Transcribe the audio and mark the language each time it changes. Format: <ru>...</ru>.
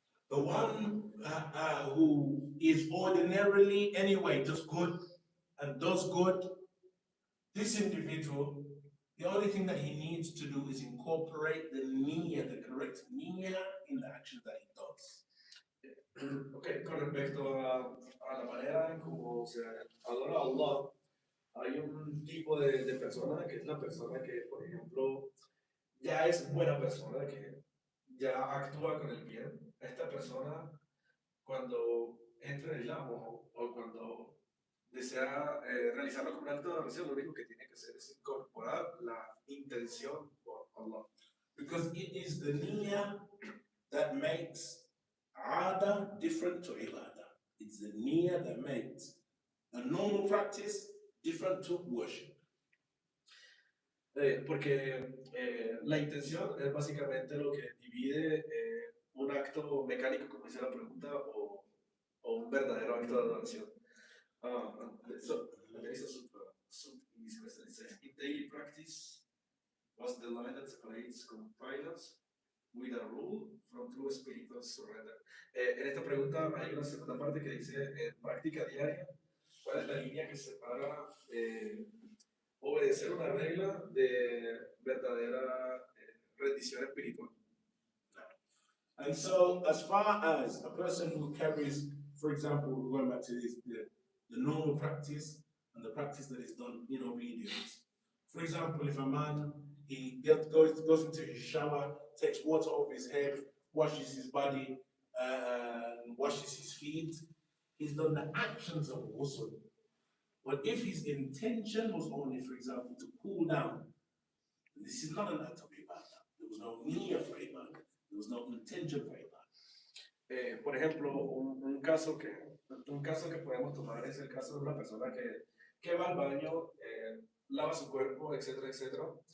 <en>The one who is ordinarily anyway just good and does good, this individual, the only thing that he needs to do is incorporate the niyyah, the correct niyyah in the actions that he does.</en> <es>Ok, con respecto a la manera en cómo se adora a Allah, hay un tipo de persona que es la persona que, por ejemplo, ya es buena persona, que ya actúa con el bien. Esta persona, cuando entra en el Islam o cuando desea realizarlo como un acto de adoración, lo único que tiene que hacer es incorporar la intención por Allah.</es> <en>Because it is the niyyah that makes ada different to ibadah. It's the niyyah that makes a normal practice different to worship.</en> <es>Porque la intención es básicamente lo que divide un acto mecánico, como dice la pregunta, o un verdadero acto de adoración.</es> <en>So, there is a sub-índice that says, in daily practice, what's the line that separates compliance with a rule from true spiritual surrender?</en> <es>En esta pregunta hay una segunda parte que dice, en práctica diaria, ¿cuál es la línea que separa obedecer una regla de verdadera rendición espiritual?</es> <en>And so, as far as a person who carries, for example, going back to this, the normal practice and the practice that is done in obedience. For example, if a man goes into his shower, takes water off his head, washes his body, washes his feet, he's done the actions of ghusl. But if his intention was only, for example, to cool down, this is not an act of ibadah. There was no niyyah for ibadah. There was no intention for ibadah.</en> <es>Por ejemplo, un caso que podemos tomar es el caso de una persona que va al baño, lava su cuerpo, etcétera, etcétera.</es>